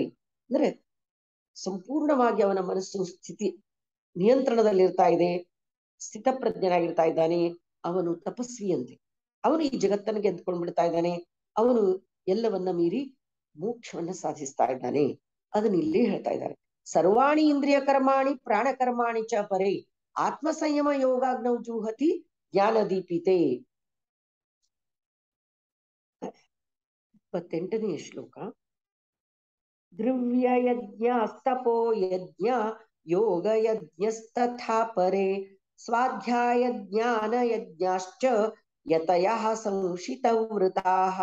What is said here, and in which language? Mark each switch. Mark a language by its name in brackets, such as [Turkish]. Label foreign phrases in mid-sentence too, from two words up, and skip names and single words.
[Kannada] ಅಂದ್ರೆ ಸಂಪೂರ್ಣವಾಗಿ ಅವನ ಮನಸ್ಸು ಸ್ಥಿತಿ ನಿಯಂತ್ರಣದಲ್ಲಿರ್ತಾ ಇದೆ, ಸ್ಥಿತಪ್ರಜ್ಞನಾಗಿರ್ತಾ ಇದ್ದಾನೆ, ಅವನು ತಪಸ್ವಿಯಂತೆ, ಅವನು ಈ ಜಗತ್ತನ್ನು ಗೆದ್ದುಕೊಂಡು ಬಿಡ್ತಾ ಇದ್ದಾನೆ, ಅವನು ಎಲ್ಲವನ್ನ ಮೀರಿ ಮೋಕ್ಷವನ್ನ ಸಾಧಿಸ್ತಾ ಇದ್ದಾನೆ. ಅದನ್ನ ಇಲ್ಲಿ ಹೇಳ್ತಾ ಇದ್ದಾರೆ. [Sanskrit] ಸರ್ವಾಣಿ ಇಂದ್ರಿಯ ಕರ್ಮಾಣಿ ಪ್ರಾಣ ಕರ್ಮಾಣಿ ಚ ಪರೇ ಆತ್ಮ ಸಂಯಮ ಯೋಗಾಗ್ನೌ ಜುಹತಿ ಜ್ಞಾನದೀಪಿತೆ. [Kannada] 28ನೇ ಶ್ಲೋಕ. [Sanskrit] ದ್ರವ್ಯ ಯಜ್ಞಸ್ತಪೋ ಯಜ್ಞ ಯೋಗ ಯಜ್ಞಸ್ತಥಾ ಪರೇ ಸ್ವಾಧ್ಯಾಯ ಜ್ಞಾನ ಯಜ್ಞಾಶ್ಚ ಯತಯಃ ಸಂಶಿತವೃತಾಃ.